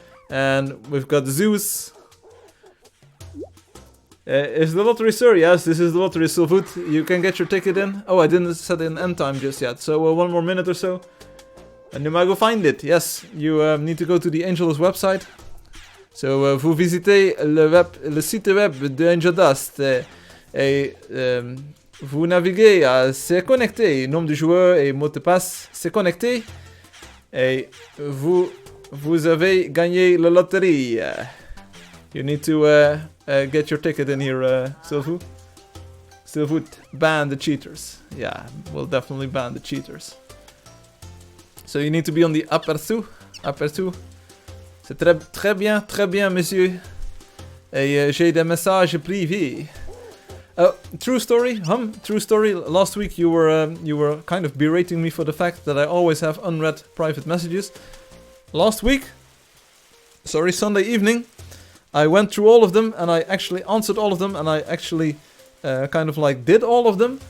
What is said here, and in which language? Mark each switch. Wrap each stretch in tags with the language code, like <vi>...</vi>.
<en>And we've got Zeus. Is the lottery, sir? Yes, this is the lottery, Silfoot. You can get your ticket in. Oh, I didn't set in end time just yet. So 1 more minute or so. And you might go find it. Yes, you need to go to the Angeldust website.</en> <fr>So vous visitez le site web de Angeldust. Et vous naviguez à se connecter. Nom de joueur et mot de passe. Se connecter. Et vous avez gagné la loterie.</fr> <en>You need to get your ticket in here, Silfoot. Silfoot, ban the cheaters. Yeah, we'll definitely ban the cheaters. So you need to be on the aperçu.</en> <fr>C'est très bien, monsieur. Et j'ai des messages privés.</fr> <en>True story, true story. Last week you were kind of berating me for the fact that I always have unread private messages. Last week, Sunday evening, I went through all of them and I actually answered all of them and I actually kind of like did all of them.</en>